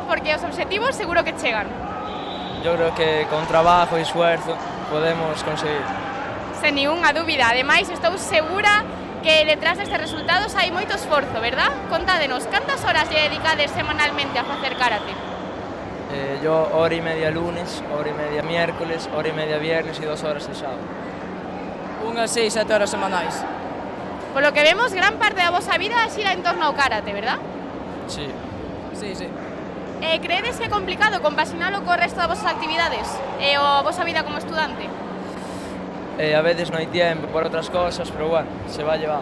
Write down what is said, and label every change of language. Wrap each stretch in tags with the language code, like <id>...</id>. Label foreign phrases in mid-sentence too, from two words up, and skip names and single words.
<gl>Porque os obxectivos seguro que chegan.</gl> <es>Yo creo que con trabajo y esfuerzo podemos conseguir.</es> <gl>Sen ninguna dúbida. Ademais, estou segura que detrás destes resultados hai moito esforzo, verdad? Contádenos, cantas horas lle dedicades semanalmente a facer karate?</gl> <es>Yo hora y media lunes, hora y media miércoles, hora y media viernes y 2 horas el sábado.</es> <gl>Unhas 6-7 horas semanais.</gl> <es>Por lo que vemos,</es> <gl>gran parte da vosa vida xira en torno ao karate, verdad? Sí. Sí. Creedes que é complicado compaxinalo co resto das vosas actividades e a vosa vida como estudante? A veces non hai tempo por outras cosas, pero bueno,</gl> <es>se va llevando.</es>